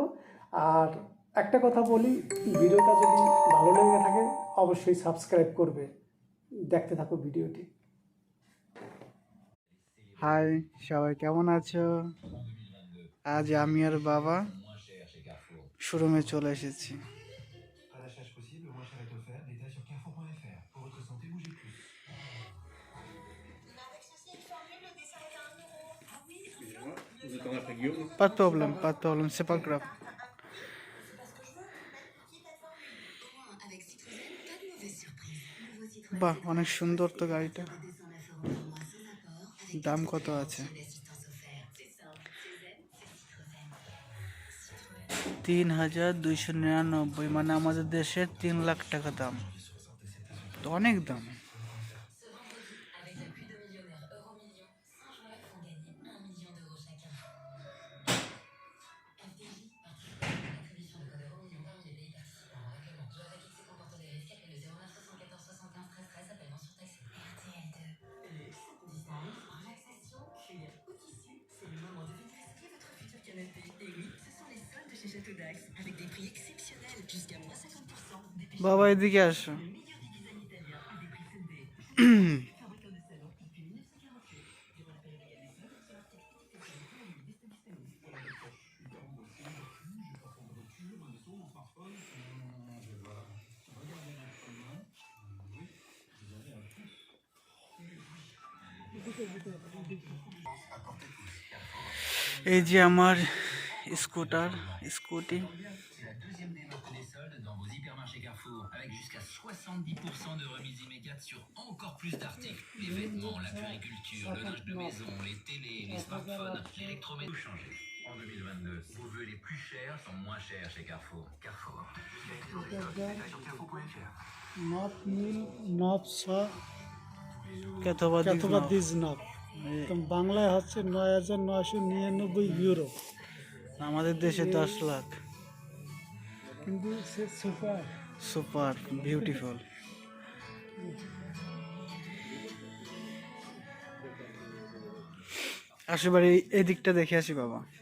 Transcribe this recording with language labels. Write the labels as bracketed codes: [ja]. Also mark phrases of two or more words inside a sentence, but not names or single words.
[bn] আর একটা কথা বলি, ভিডিওটা যদি ভালো লেগে থাকে অবশ্যই সাবস্ক্রাইব করবে। দেখতে থাকো ভিডিওটি। হাই, সবাই কেমন আছো? আজ আমি আর বাবা শোরুমে চলে এসেছি। [fr] À l'achat possible, le moins cher est offert. Détails sur carrefour.fr. Pour votre santé, bougez plus. Avec ceci, une formule, le dessert est à 1 euro. Ah oui, Vous attendez après Guillaume? Pas de problème, c'est pas grave. c'est pas ce que je veux. Même qui est ta formule. Au moins, avec Citroën, pas de mauvaise surprise. Nouveau Citroën [bn] বাহ, [fr] C3, [bn] অনেক সুন্দর তো গাড়িটা। [fr] 209 euros par mois sans apport. Avec [bn] দাম কত আছে? [fr] l'assistance offerte. C'est simple, c'est zen, c'est Citroën. [bn] 3,299, মানে আমাদের দেশে 3 লাখ টাকা দাম, তো অনেক দাম। [fr] Avec l'appui de millionnaires Euromillions, 100 joueurs font gagner 1 million d'euros chacun. FDJ participe à l'attribution de code Euromillions parmi les pays participants. Règlement. Joueur avec X comporte des risques. Appel le 09 74 75 13 13. Appel non surtaxé. RTL2. Luxe, design, relaxation, cuir ou tissu. C'est le moment de venir essayer votre futur canapé. Et oui, ce sont les soldes chez Château d'Ax. Avec des prix exceptionnels. Jusqu'à moins 50%. Dépêchez-vous. [bn] বাবা এদিকে আসো। [fr] Le meilleur des designs italiens à des prix soldés. Fabricant de salon depuis 1948. Durant la période égale des soldes, sur l'article disponible pour la [bn] এই যে আমার স্কুটি। [fr] C'est la deuxième démarque des soldes dans vos hypermarchés Carrefour, avec jusqu'à 70% de remise immédiate sur encore plus d'articles. Les vêtements, la puériculture, le linge de maison, les télés, les smartphones, l'électroménager. Tout changé. En 2022, vos vœux les plus chers sont moins chers chez Carrefour. Carrefour. Détails sur carrefour.fr. নব নীল নব ছ কেতবা [bn] কেতবা দিজ নব, তো বাংলায় হচ্ছে 9,999 ইউরো, আমাদের দেশে 10 লাখ। কিন্তু সে সুপার। [en] super beautiful. [bn] আসো বাড়ি এই দিকটা দেখে আসি বাবা।